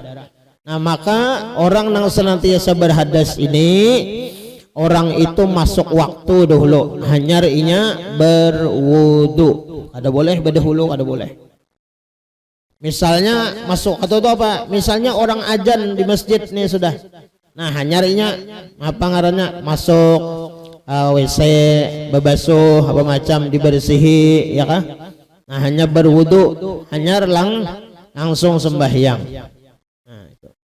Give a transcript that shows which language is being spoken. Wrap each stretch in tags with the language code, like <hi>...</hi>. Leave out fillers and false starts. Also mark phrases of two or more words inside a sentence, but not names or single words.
<bjn>Nah, maka orang yang senantiasa berhadas ini, orang itu masuk waktu dahulu, hanya inya berwudu. Ada boleh berdahulu, ada boleh. Misalnya masuk atau itu apa? Misalnya orang ajan di masjid nih sudah. Nah, hanya inya apa ngarannya, masuk WC, bebasuh apa macam dibersihi ya kah? Nah, hanya berwudu, hanya langsung sembahyang. Nah, itu.</bjn>